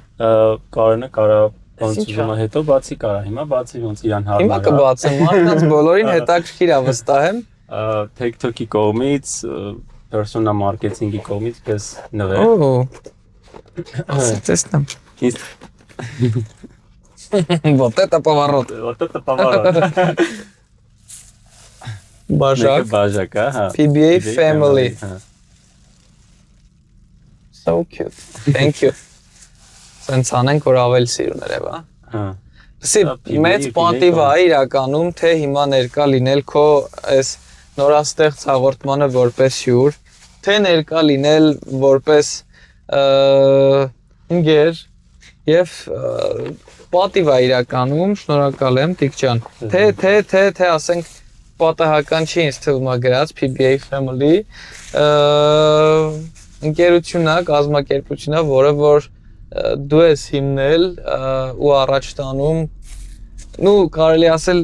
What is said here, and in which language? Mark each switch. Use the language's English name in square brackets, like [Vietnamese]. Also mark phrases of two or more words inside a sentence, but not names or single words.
[Armenian] Կարենը կարա ոնց ուզում է հետո բացի կարա, հիմա բացի ոնց իրան հարմար։ Հիմա կբացեմ, մարդկանց բոլորին հետաքրքիր է վստահ եմ։ TikTok-ի կողմից, [English] persona marketing- [Armenian] ի կողմից քեզ նվեր։ [Russian] Տեսնեմ։ Вот это поворот. Вот это поворот. [Armenian] Բաժակ, հա։ [English] PBA family. So cute. Thank you. [Armenian] Սենց անենք, որ ավելի սիրուներ է, հա։ Սի մեծ պատիվ է իրականում, թե հիմա ներկա լինել քո այս նորաստեղծ հաղորդմանը որպես հյուր, թե ներկա լինել որպես ընկեր եւ պատիվ է իրականում, շնորհակալ եմ Տիկ ջան։ Թե ասենք պատահական չի ինձ թվում է գրած PBA family ընկերությունն է, կազմակերպությունն է, որը որ դու ես հիմնել ու առաջ տանում, նու կարելի ասել